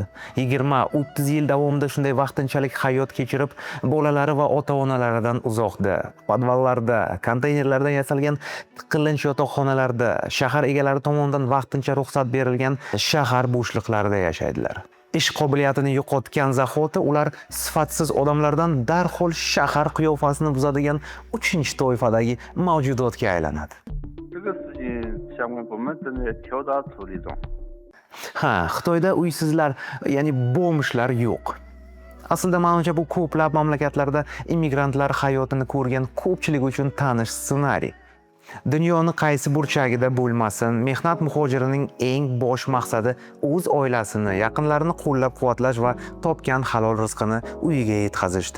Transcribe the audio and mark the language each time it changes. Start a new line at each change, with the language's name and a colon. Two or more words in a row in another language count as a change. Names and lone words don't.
Uzbek: 20-30 yil davomida shunday vaqtinchalik hayot kechirib, bolalari va ota-onalaridan uzoqda, podvallarda, konteynerlardan yasalgan tiqilinch yotoqxonalarda, shahar egalari tomonidan vaqtincha ruxsat berilgan shahar bo'shliqlarida yashaydilar. ish qobiliyatini yo'qotgan zahoti ular sifatsiz odamlardan darhol shahar qiyofasini buzadigan 3-toifadagi mavjudotga aylanadi.
Chinese: 这个事情相关部门正在调查处理中。
Uzbek: Ha, Xitoyda uysizlar, ya'ni bomshlar yo'q. Aslida menimcha bu ko'plab mamlakatlarda immigrantlar hayotini ko'rgan ko'pchilik uchun tanish ssenariy. Dunyoni qaysi burchagida bo'lmasin, mehnat muhojirining eng bosh maqsadi o'z oilasini, yaqinlarini qo'llab-quvvatlash va topgan halol rizqini uyiga yetkazishdir.